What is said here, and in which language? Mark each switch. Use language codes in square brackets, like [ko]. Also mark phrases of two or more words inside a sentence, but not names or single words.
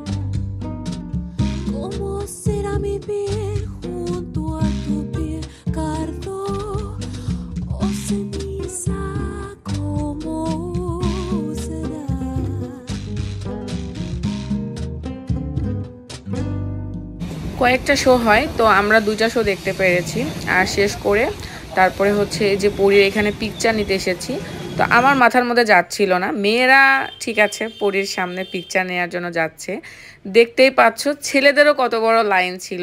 [es] ¿Cómo será mi piel junto a tu piel? Cardo o ceniza, ¿cómo será? [bn] কয়েকটা শো হয়, তো আমরা 2টা শো দেখতে পেরেছি। আর শেষ করে তারপরে হচ্ছে যে পরীর এখানে পিকচার নিতে এসেছি। তো আমার মাথার মধ্যে যাচ্ছিল না, মেয়েরা ঠিক আছে পরীর সামনে পিকচার নেওয়ার জন্য যাচ্ছে, দেখতেই পাচ্ছ ছেলেদেরও কত বড় লাইন ছিল।